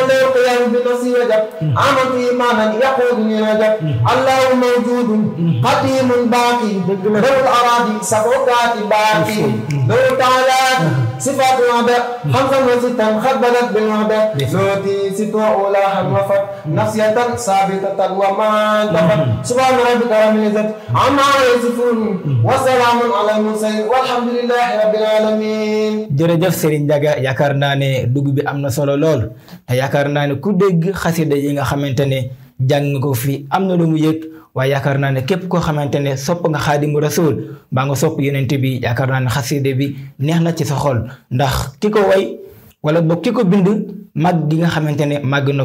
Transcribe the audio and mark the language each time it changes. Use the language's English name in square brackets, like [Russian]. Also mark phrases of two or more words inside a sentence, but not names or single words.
[Arabic] لا القيام بنفسي وجب آمنت إيمانا يقودني رجب الله موجود قديم باقي له الأراضي سبعات باقي له تعالى صفات الوحدة خمسا وستا خبرت بالوحدة ذاتي ست وأولاها وفت نفسية ثابتة وما انتفت سبحان ربك رب العزة عما يصفون وسلام على المرسلين والحمد لله رب العالمين. [Wolof] jërëjëf Serigne Ndiaga yaakaar naa ne dugg bi am na solo lool te yaakaar naa ne ku dégg xasida yi nga xamante ne jàng ko fi am na lu mu yëg waaye yaakaar naa ne képp koo xamante ne sopp nga Xaadimu Rasuul mbaa nga sopp yonent bi yaakaar naa ne xasida bi neex na ci sa xol ndax ki ko way wala boog ki ko bind màgg gi nga xamante ne màgg na